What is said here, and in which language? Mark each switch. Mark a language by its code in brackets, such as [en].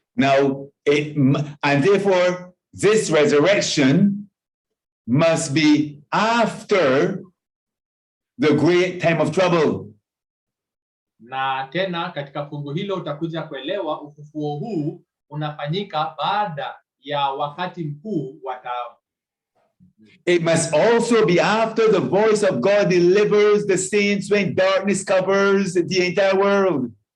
[en] Now, and therefore, this resurrection must be after the great time of trouble. [sw] Na tena katika fungu hilo utakuja kuelewa ufufuo huu unafanyika baada ya wakati mkuu wa taabu. [en] It must also be after the voice of God delivers the saints when darkness covers the entire world.